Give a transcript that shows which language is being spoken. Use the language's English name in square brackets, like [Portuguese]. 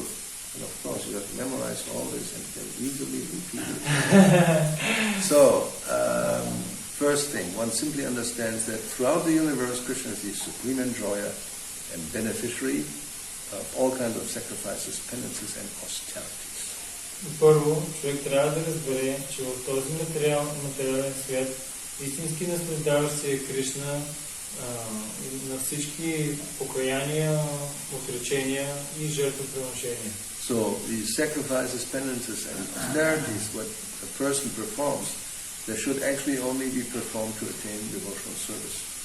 [English] And of course, you have to memorize all this and can easily repeat it. So, first thing, one simply understands that throughout the universe, Krishna is the supreme enjoyer and beneficiary of all kinds of sacrifices, penances and austerities. [Bulgarian] Първо, човек трябва да разбере, че в този материален свят истински наслаждаващ се е Кришна на всички покаяния, отречения и жертвоприношения. [English] So these sacrifices, penances and austerities, what a person performs, they should actually only be performed to attain devotional service.